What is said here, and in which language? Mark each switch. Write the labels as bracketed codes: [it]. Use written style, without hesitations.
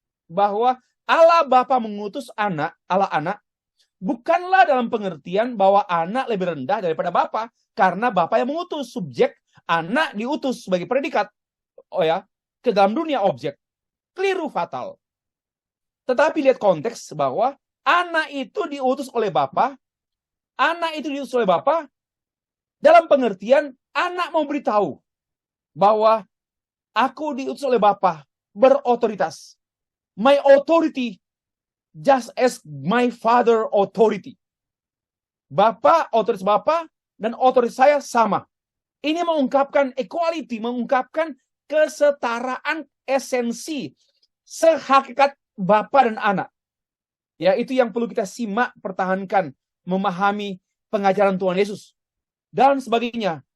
[id] Bahwa Allah Bapa mengutus Allah anak, bukanlah dalam pengertian bahwa anak lebih rendah daripada Bapa, karena Bapa yang mengutus, subjek, anak diutus sebagai predikat. Ke dalam dunia objek. Keliru fatal. Tetapi lihat konteks bahwa anak itu diutus oleh Bapa. Anak itu diutus oleh Bapa dalam pengertian anak mau beritahu bahwa aku diutus oleh Bapa, berotoritas. [en] My authority just as my father authority. [id] Otoritas Bapa dan otoritas saya sama. Ini mengungkapkan equality, mengungkapkan kesetaraan esensi sehakikat Bapa dan anak. Ya, itu yang perlu kita simak, pertahankan, memahami pengajaran Tuhan Yesus dan sebagainya.